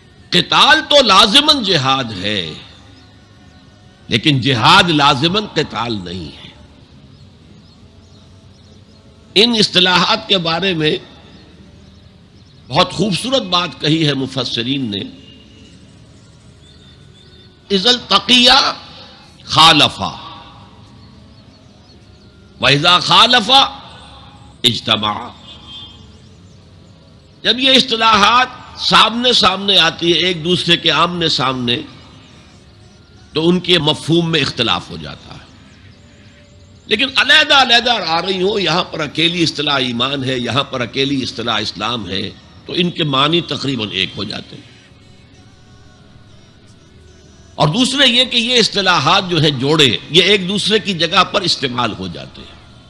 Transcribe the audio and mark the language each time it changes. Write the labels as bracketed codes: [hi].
[ur] قتال تو لازماً جہاد ہے، لیکن جہاد لازماً قتال نہیں ہے. ان اصطلاحات کے بارے میں بہت خوبصورت بات کہی ہے مفسرین نے. [ar] اذا التقیا خالفا واذا خالفا اجتمعا. [ur] جب یہ اصطلاحات سامنے سامنے آتی ہے، ایک دوسرے کے آمنے سامنے، تو ان کے مفہوم میں اختلاف ہو جاتا ہے. لیکن علیحدہ علیحدہ آ رہی ہوں، یہاں پر اکیلی اصطلاح ایمان ہے، یہاں پر اکیلی اصطلاح اسلام ہے، تو ان کے معنی تقریباً ایک ہو جاتے ہیں۔ اور دوسرے یہ کہ یہ اصطلاحات جو ہے جوڑے، یہ ایک دوسرے کی جگہ پر استعمال ہو جاتے ہیں۔